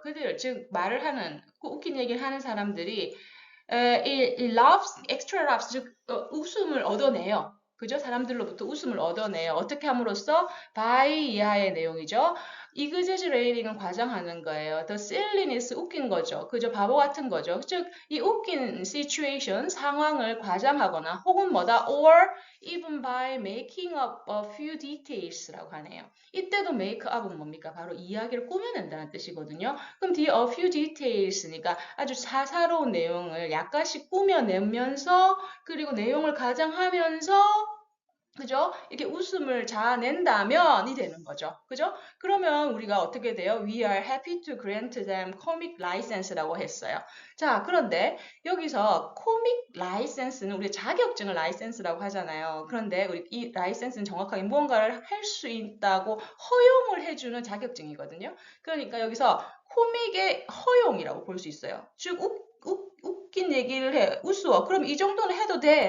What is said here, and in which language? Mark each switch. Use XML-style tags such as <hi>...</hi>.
<ko>그들 즉 말을 하는 웃긴 얘기를 하는 사람들이 이</ko> <en>laughs, extra laughs,</en> <ko>즉 웃음을 얻어내요. 그죠? 사람들로부터 웃음을 얻어내요. 어떻게 함으로써 by 이하의 내용이죠. exaggerating은 과장하는 거예요. the silliness 웃긴 거죠. 그죠? 바보 같은 거죠. 즉, 이 웃긴 situation, 상황을 과장하거나 혹은 뭐다?</ko> <en>or even by making up a few details라고</en> <ko>하네요. 이때도 make up은 뭡니까? 바로 이야기를 꾸며낸다는 뜻이거든요. 그럼 뒤에</ko> <en>a few details</en> <ko>니까 아주 사사로운 내용을 약간씩 꾸며내면서 그리고 내용을 가장하면서 그죠? 이렇게 웃음을 자아낸다면이 되는 거죠. 그죠? 그러면 우리가 어떻게 돼요?</ko> <en>We are happy to grant them comic license라고</en> <ko>했어요. 자, 그런데 여기서 comic license는 우리 자격증을 라이센스라고 하잖아요. 그런데 우리 이 라이센스는 정확하게 무언가를 할 수 있다고 허용을 해주는 자격증이거든요. 그러니까 여기서 코믹의 허용이라고 볼 수 있어요. 즉, 웃긴 얘기를 해. 웃어. 그럼 이 정도는 해도 돼.</ko>